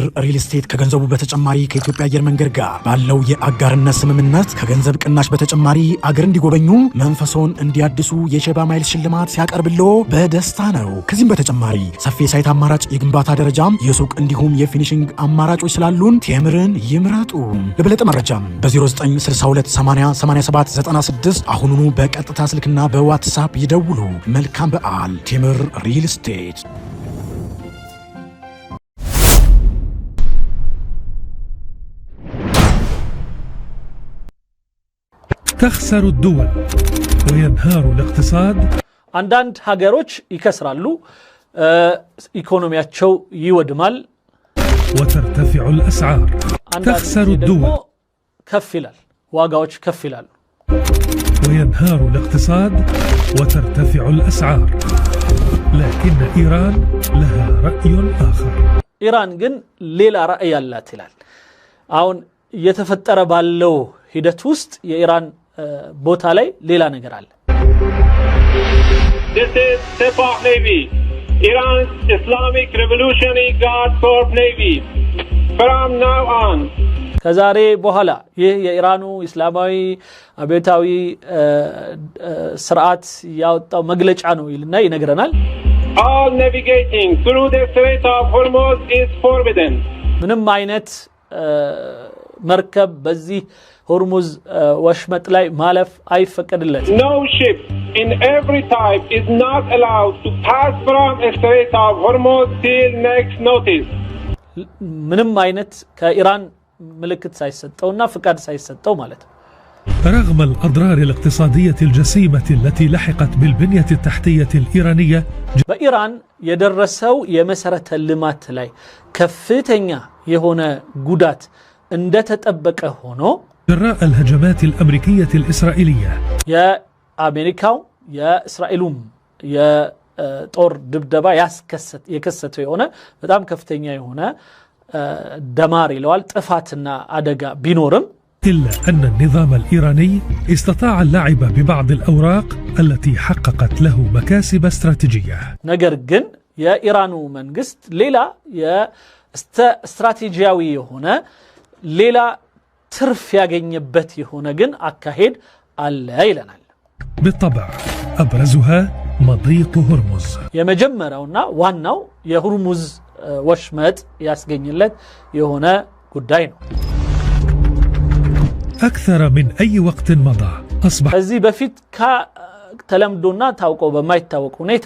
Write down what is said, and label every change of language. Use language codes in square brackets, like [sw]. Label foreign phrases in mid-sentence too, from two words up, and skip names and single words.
[am] ሪል ስቴት ከገንዘቡ በተጨማሪ ከኢትዮጵያ አየር መንገድ ጋር ባለው የአጋርነት ስምምነት ከገንዘብ ቅናሽ በተጨማሪ አገር እንዲጎበኙ መንፈሶን እንዲያድሱ የሼባ ማይልስ ሽልማት ሲያቀርብሎ በደስታ ነው። ከዚህም በተጨማሪ ሰፊ የሳይት አማራጭ፣ የግንባታ ደረጃም፣ የሱቅ እንዲሁም የፊኒሽንግ አማራጮች ስላሉን ቴምርን ይምረጡ። ለበለጠ መረጃም በ0962808796 አሁኑኑ በቀጥታ ስልክና በዋትስአፕ ይደውሉ። መልካም በዓል። ቴምር ሪል ስቴት። [ar] تخسر الدول وينهار الاقتصاد. [am] አንዳንድ ሀገሮች ይከስራሉ፣ ኢኮኖሚያቸው ይወድማል። [ar] وترتفع الأسعار. تخسر الدول [am] ከፍ ይላል፣ ዋጋዎች ከፍ ይላሉ። [ar] وينهار الاقتصاد وترتفع الأسعار. لكن إيران لها رأي آخر. [am] ኢራን ግን ሌላ ራእይ አላት ይላል። አሁን እየተፈጠረ ባለው ሂደት ውስጥ የኢራን ቦታ ላይ ሌላ ነገር አለ። [en] This is Sepah Navy, Iran's Islamic Revolutionary Guard Corps Navy. From now on, [am] ከዛሬ በኋላ ይህ የኢራኑ እስላማዊ አብዮታዊ ስርዓት ያወጣው መግለጫ ነው ይልና ይነግረናል። [en] all navigating through the Strait of Hormuz is forbidden. [am] ምንም አይነት መርከብ በዚህ ሆርሙዝ ወሽመጥ ላይ ማለፍ አይፈቀድለትም። [en] No ship in every type is not allowed to pass from the Strait of Hormuz till next notice. [am] ምንም አይነት ከኢራን ምልክት ሳይሰጠውና ፍቃድ ሳይሰጠው ማለት ነው። [ar] رغم الأضرار الاقتصادية الجسيمة التي لحقت بالبنية التحتية الإيرانية، [am] በኢራን የደረሰው የመሰረተ ልማት ላይ ከፍተኛ የሆነ ጉዳት እንደተጠበቀ ሆኖ [ar] جراء الهجمات الأمريكية الإسرائيلية [am] የአሜሪካው የእስራኤሉም የጦር ድብደባ የከሰተው የሆነ በጣም ከፍተኛ የሆነ ደማር ይለዋል ጥፋትና አደጋ ቢኖርም [ar] إلا أن النظام الإيراني استطاع اللعب ببعض الأوراق التي حققت له مكاسب استراتيجية. [am] ነገር ግን የኢራኑ መንግስት ሌላ የስትራቴጂያዊ የሆነ ሌላ ትርፍ ያገኘበት የሆነ ግን አካሄድ አለ ይለናል። [ar] بالطبع أبرزها مضيق هرمز. [am] የመጀመሪያውና ዋናው የሆርሙዝ ወሽመጥ ያስገኝለት የሆነ ጉዳይ ነው። [ar] أكثر من أي وقت مضى أصبح [am] ከዚህ በፊት ተለምዶና ታውቆ በማይታወቅ ሁኔታ